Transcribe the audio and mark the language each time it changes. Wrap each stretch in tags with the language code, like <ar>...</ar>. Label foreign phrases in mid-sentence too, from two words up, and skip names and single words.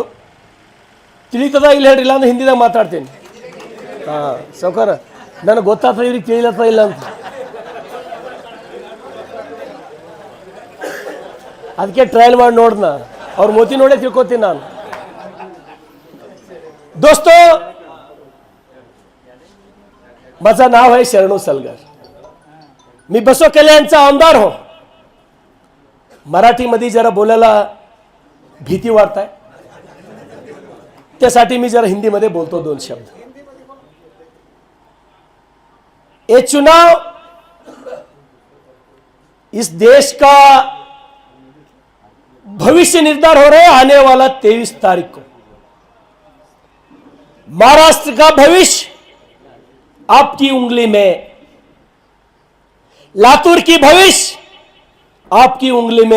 <kn>ತಿಳಿತದ ಇಲ್ಲ ಹೇಳಿಲ್ಲ ಅಂದ್ರೆ ಹಿಂದಿದಾಗ ಮಾತಾಡ್ತೀನಿ. ಹಾಂ ಸೌಕರ, ನನಗೆ ಗೊತ್ತಾಗ್ತದೆ, ಇವ್ರಿಗೆ ತಿಳಿಲತ್ತ ಇಲ್ಲ ಅಂತ. ಅದಕ್ಕೆ ಟ್ರಯಲ್ ಮಾಡಿ ನೋಡ್ದ, ಅವ್ರ ಮೋತಿ ನೋಡೇ ತಿಳ್ಕೊತೀನಿ ನಾನು.</kn> <hi>दोस्तों,</hi> <mr>माझं नाव आहे शरणू सलगर. मी बसव कल्याणचा आमदार हो. मराठीमध्ये जरा बोलायला भीती वाटते, त्यासाठी मी जरा हिंदीमध्ये बोलतो 2 शब्द.</mr> <hi>ये चुनाव इस देश का भविष्य निर्धार हो रहा है. आने वाला 23 तारीख को महाराष्ट्र का भविष्य आपकी उंगली में, लातूर की भविष्य आपकी उंगली में.</hi>